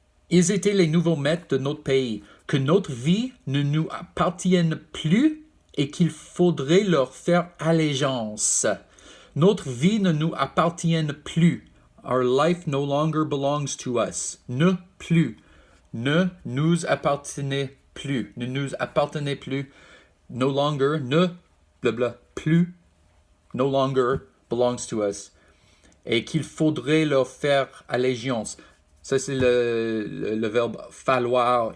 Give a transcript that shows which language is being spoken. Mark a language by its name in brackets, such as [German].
[French] Ils étaient les nouveaux maîtres de notre pays, que notre vie ne nous appartienne plus et qu'il faudrait leur faire allégeance. Notre vie ne nous appartient plus. [English] Our life no longer belongs to us. [French] Ne plus. Ne nous appartenait plus. Ne nous appartenait plus. [English] No longer. Ne. Blabla. Plus. No longer belongs to us. [French] Et qu'il faudrait leur faire allégeance. Ça, c'est le verbe falloir.